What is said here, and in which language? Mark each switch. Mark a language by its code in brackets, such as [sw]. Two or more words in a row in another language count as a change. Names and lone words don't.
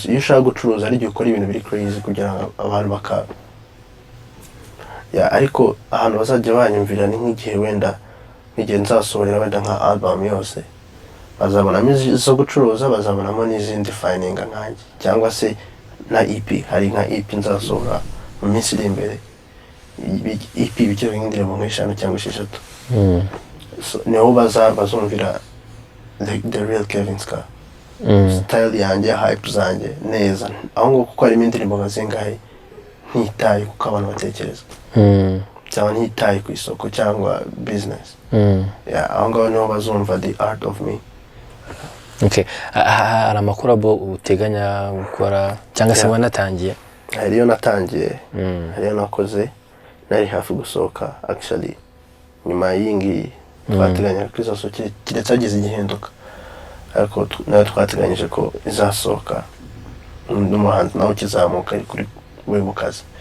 [rw] Iyo ushaka gucuruza ari igihe ukora ibintu biri crazy kugira ngo abantu ariko ahantu bazajya banyumvira ni nk'igihe wenda n'igihe nzasohorera wenda nka album yose, bazabonamo izo gucuruza, bazabonamo n'izindi defininga nkanjye, cyangwa se na EP. Hari nka EP nzasohora mu minsi iri imbere, EP bikiri nk'indirimbo nk'eshanu cyangwa 6. So niho bazumvira [en] the real [rw] Kevin Ska, style yanjye, hype zanjye neza, aho ngo kuko harimo indirimbo nka zingahe ntitaye kuko abantu batekereza, cyangwa ntitaye ku isoko cyangwa business. Aho ngaho niho bazumva [en] the art of me. [rw] Okay, hari amakorabo uteganya gukora cyangwa se wanatangiye? Hariyo natangiye, hariyo nakoze, nari hafi gusohoka actually. Nyuma y'ingi twateganya ko izasohoka kiretse agize igihinduka, ariko nayo twateganyije ko izasohoka n'umuhanzi nawe ukizamuka ari kuri we mu kazi.